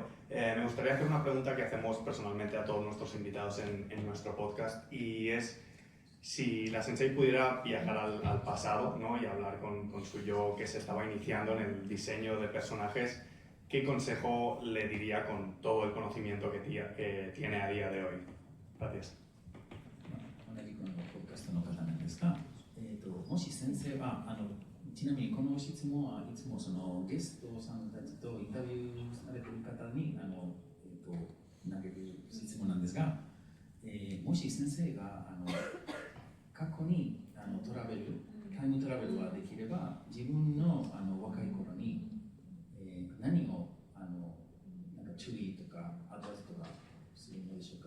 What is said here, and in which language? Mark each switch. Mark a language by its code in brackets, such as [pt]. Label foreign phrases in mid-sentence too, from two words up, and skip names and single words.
[es] Me gustaría hacer una pregunta que hacemos personalmente a todos nuestros invitados en nuestro podcast, y es si la Sensei pudiera viajar al pasado, ¿no? Y hablar con su yo que se estaba iniciando en el diseño de personajes, ¿qué consejo le diría con todo el conocimiento que tiene a día de hoy? Gracias. [ja] 同じくポッドキャストの方なんですが、もし先生はちなみにこの質問はいつもそのゲストさんたちとインタビューされている方に投げる質問なんですが、もし先生が過去にタイムトラベルができれば自分の若い頃に何をなんか注意とかアドバイスとかするのでしょうか？